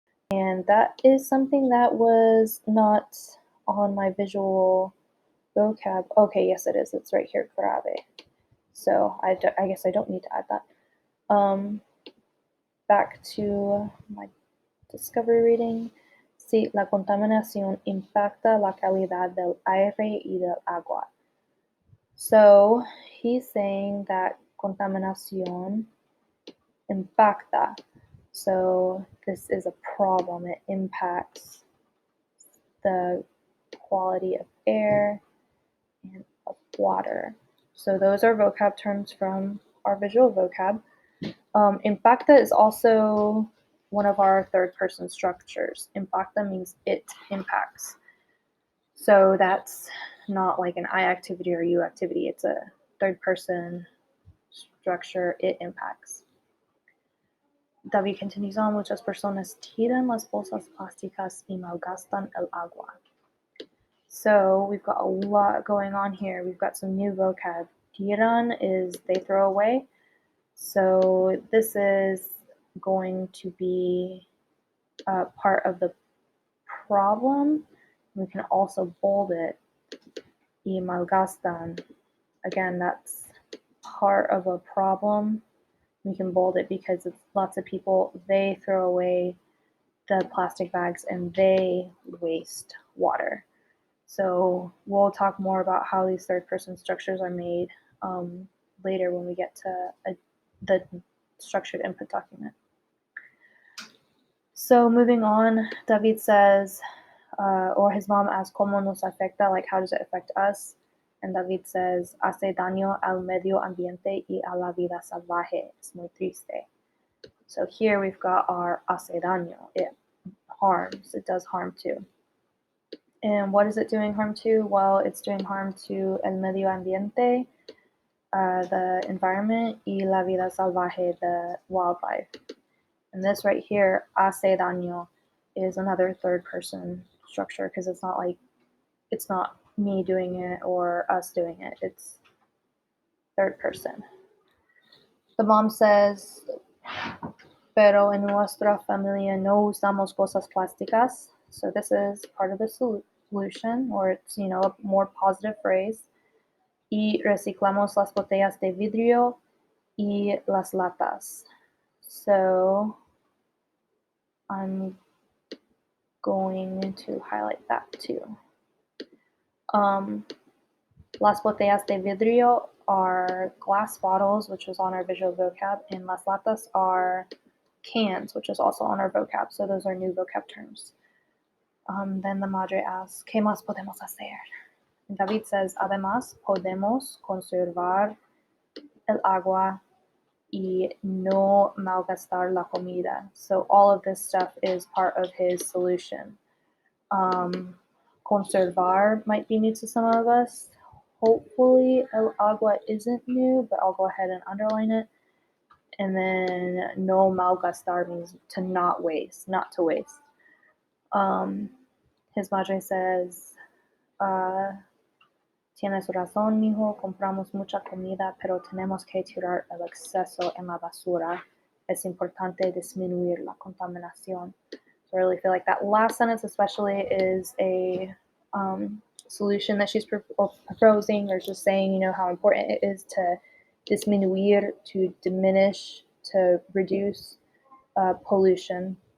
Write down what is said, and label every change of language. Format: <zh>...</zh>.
<en>And that is something that was not on my visual vocab. Okay, yes it is. It's right here, grave. So I guess I don't need to add that. Back to my discovery reading.</en> <es>Si la contaminación impacta la calidad del aire y del agua.</es> <en>So he's saying that</en> <es>contaminación impacta.</es> <en>So this is a problem. It impacts the quality of air and of water. So those are vocab terms from our visual vocab. Impacta is also one of our third person structures. Impacta means it impacts. So that's not like an I activity or you activity. It's a third person structure. It impacts. David continues on.</en> <es>Muchas personas tiran las bolsas plásticas y malgastan el agua.</es> <en>So we've got a lot going on here. We've got some new vocab. Tiran is they throw away. So this is going to be part of the problem. We can also bold it.</en> <es>Y malgastan.</es> <en>Again, that's part of a problem. We can bold it because it's lots of people, they throw away the plastic bags and they waste water. So we'll talk more about how these third person structures are made later when we get to the structured input document. So moving on, David says, or his mom asks,</en> <es>¿Cómo nos afecta?</es> <en>Like, how does it affect us? And David says,</en> <es>hace daño al medio ambiente y a la vida salvaje. Es muy triste.</es> <en>So here we've got our hace daño. It harms. It does harm too. And what is it doing harm to? Well, it's doing harm to</en> <es>el medio ambiente,</es> <en>the environment,</en> <es>y la vida salvaje,</es> <en>the wildlife. And this right here, hace daño, is another third person structure because it's not me doing it or us doing it. It's third person. The mom says,</en> <es>pero en nuestra familia no usamos cosas plásticas.</es> <en>So this is part of the solution, or it's, a more positive phrase.</en> <es>Y reciclamos las botellas de vidrio y las latas.</es> <en>So I'm going to highlight that too.</en> <es>Las botellas de vidrio</es> <en>are glass bottles, which is on our visual vocab, and</en> <es>las latas</es> <en>are cans, which is also on our vocab. So those are new vocab terms. Then the madre asks,</en> <es>¿Qué más podemos hacer?</es> <en>And David says,</en> <es>además, podemos conservar el agua y no malgastar la comida.</es> <en>So all of this stuff is part of his solution. Conservar might be new to some of us. Hopefully el agua isn't new, but I'll go ahead and underline it. And then no malgastar means to not waste, not to waste. His madre says,</en> <es>tienes razón, mijo, compramos mucha comida, pero tenemos que tirar el exceso en la basura. Es importante disminuir la contaminación.</es> <en>So I really feel like that last sentence especially is a solution that she's proposing, or just saying, how important it is to disminuir, to diminish, to reduce pollution.</en>